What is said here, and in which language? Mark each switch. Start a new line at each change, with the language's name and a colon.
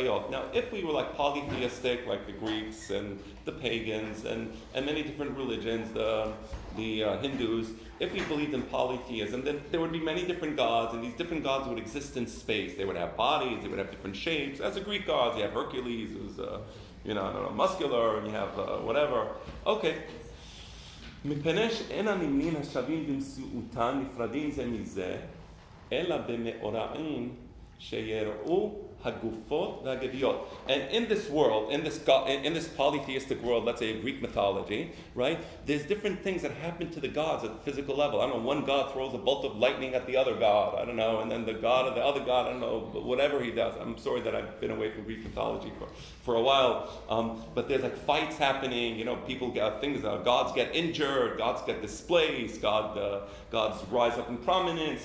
English: Now, if we were polytheistic, like the Greeks and the pagans and many different religions, the Hindus, if we believed in polytheism, then there would be many different gods, and these different gods would exist in space. They would have bodies, they would have different shapes. As a Greek god, you have Hercules, who's muscular, and you have whatever. Okay.
Hebrew: מפני שאין הנמנים השווים במציאותן נפרדים זה מזה, אלא במאורעים שיראו hagufot v'hageviyot.
English: And in this world, in this polytheistic world, let's say Greek mythology, right? There's different things that happen to the gods at the physical level. I don't know, one god throws a bolt of lightning at the other god, I don't know, and then the god of the other god, I don't know, whatever he does. I'm sorry that I've been away from Greek mythology for a while, but there's fights happening, people get things, gods get injured, gods get displaced, gods rise up in prominence.